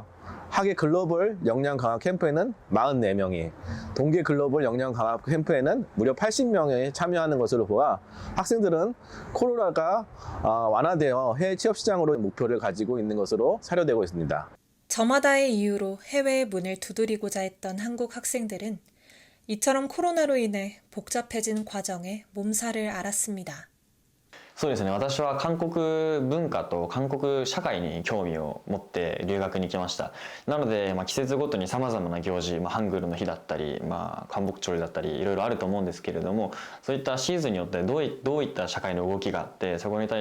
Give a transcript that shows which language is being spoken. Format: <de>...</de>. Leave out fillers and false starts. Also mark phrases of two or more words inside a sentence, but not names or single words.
<ko>학예 글로벌 역량 강화 캠프에는 44명이, 동계 글로벌 역량 강화 캠프에는 무려 80명이 참여하는 것으로 보아 학생들은 코로나가 완화되어 해외 취업 시장으로 목표를 가지고 있는 것으로 사료되고 있습니다. 저마다의 이유로 해외의 문을 두드리고자 했던 한국 학생들은 이처럼 코로나로 인해 복잡해진 과정에 몸살을 앓았습니다.</ko> <ja>そうですね、私は韓国文化と韓国社会に興味を持って留学に来ました。なので、季節ごとにさまざまな行事、ハングルの日だったり、韓北朝礼だったりいろいろあると思うんですけれども、そういったシーズンによってどういった社会の動きがあって、そこに対</ja>